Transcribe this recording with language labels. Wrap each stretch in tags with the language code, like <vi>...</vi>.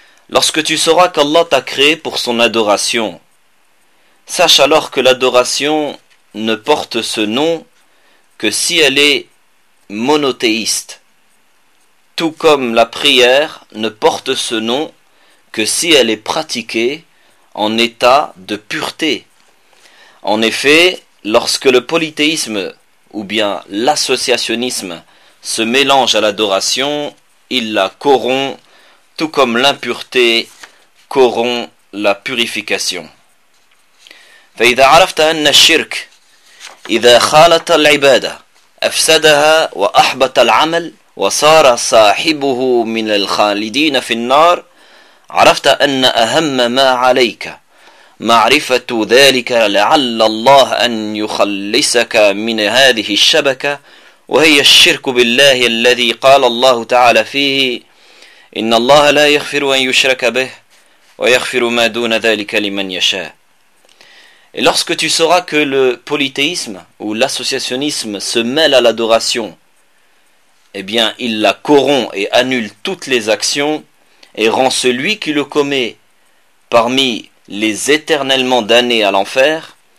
<fr>Lorsque tu sauras qu'Allah t'a créé pour son adoration, sache alors que l'adoration ne porte ce nom que si elle est monothéiste, tout comme la prière ne porte ce nom que si elle est pratiquée en état de pureté. En effet, lorsque le polythéisme ou bien l'associationnisme se mélange à l'adoration, il la corrompt, tout comme l'impureté corrompt la purification.</fr> <ar>فَإِذَا عَرَفْتَ أَنَّ الشِّرْكَ إِذَا خَالَطَ الْعِبَادَةَ أَفْسَدَهَا وَأَحْبَطَ الْعَمَلَ وَصَارَ صَاحِبُهُ مِنَ الْخَالِدِينَ فِي النَّارِ عَرَفْتَ أَنَّ أَهَمَّ مَا عَلَيْكَ مَعْرِفَةُ ذَلِكَ لَعَلَّ اللَّهَ أَنْ يُخَلِّصَكَ مِنْ هَذِهِ الشَّبَكَةِ وهي الشرك بالله الذي قال الله تعالى فيه إن الله لا يغفر أن يشرك به ويغفر ما دون ذلك لمن يشاء.</ar> <fr>Et lorsque tu sauras que le polythéisme ou l'associationnisme se mêle à l'adoration, eh bien, il la corrompt et annule toutes les actions et rend celui qui le commet parmi les éternellement damnés à l'enfer.</fr>